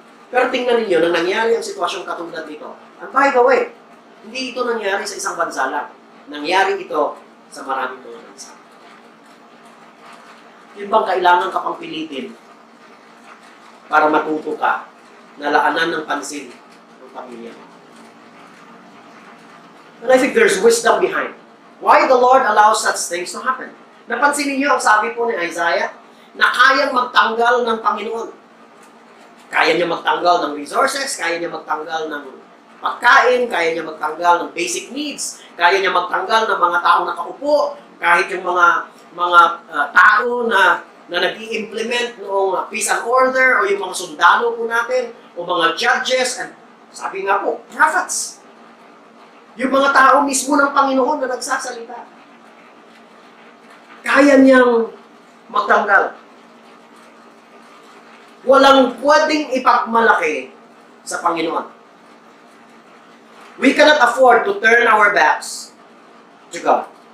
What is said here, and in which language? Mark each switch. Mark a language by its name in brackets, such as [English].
[Filipino] Pero tingnan ninyo, nang nangyari ang sitwasyong katulad dito, [English] and by the way, [Filipino] hindi ito nangyari sa isang bansa lang. Nangyari ito sa maraming mga bansa. Yun bang kailangan ka pang pilitin para matuto ka na laanan ng pansin ng pamilya mo? [English] And I think there's wisdom behind why the Lord allows such things to happen. [Filipino] Napansin niyo ang sabi po ni Isaiah na kayang magtanggal ng Panginoon. Kaya niya magtanggal ng resources, kaya niya magtanggal ng pagkain, kaya niya magtanggal ng basic needs, kaya niya magtanggal ng mga taong nakaupo, kahit yung mga tao na nag-i-implement noong peace and order o yung mga sundalo po natin o mga judges and sabi nga po, prophets. Yung mga tao mismo ng Panginoon na nagsasalita. Kaya niyang magtanggal. Walang pwedeng ipagmalaki sa Panginoon. [English] We cannot afford to turn our backs to God.